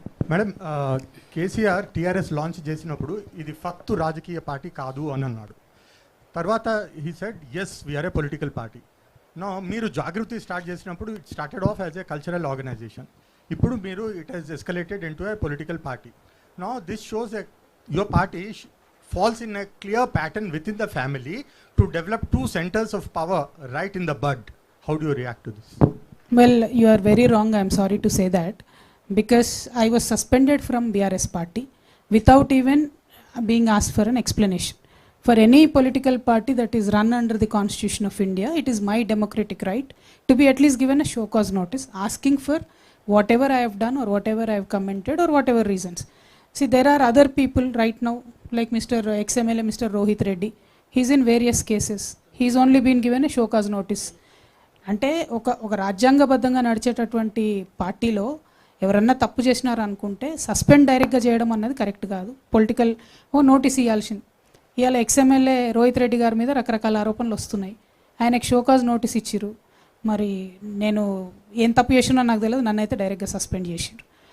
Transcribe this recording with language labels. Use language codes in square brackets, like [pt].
[te] Madam, KCR TRS launch చేసినప్పుడు ఇది ఫక్తు రాజకీయ పార్టీ కాదు అని అన్నాడు. [en] తర్వాత he said as we are a political party. No, [te] మీరు జాగృతి స్టార్ట్ చేసినప్పుడు [en] It started off as a cultural organization. [te] ఇప్పుడు మీరు [en] It has escalated into a political party. No, this shows your party falls in a clear pattern within the family to develop two centers of power right in the bud. How do you react to this? Well, you are very wrong. I am sorry to say that, because I was suspended from BRS party without even being asked for an explanation. For any political party that is run under the Constitution of India, it is my democratic right to be at least given a show cause notice asking for whatever I have done or whatever I have commented or whatever reasons. See, there are other people right now, like Mr. XMLA, Mr. Rohit Reddy. He is in various cases. He is only been given a show cause notice. [te] అంటే ఒక రాజ్యాంగబద్ధంగా నడిచేటటువంటి పార్టీలో ఎవరన్నా తప్పు చేసినారు అనుకుంటే suspend డైరెక్ట్గా చేయడం అన్నది కరెక్ట్ కాదు. పొలిటికల్ నోటీస్ ఇవ్వాల్సింది. ఇవాళ ఎక్స్ఎమ్మెల్యే రోహిత్ రెడ్డి గారి మీద రకరకాల ఆరోపణలు వస్తున్నాయి. ఆయనకు షో కాజ్ నోటీస్ ఇచ్చిర్రు. మరి నేను ఏం తప్పు చేసినా నాకు తెలియదు, నన్ను అయితే డైరెక్ట్గా సస్పెండ్ చేసిండ్రు.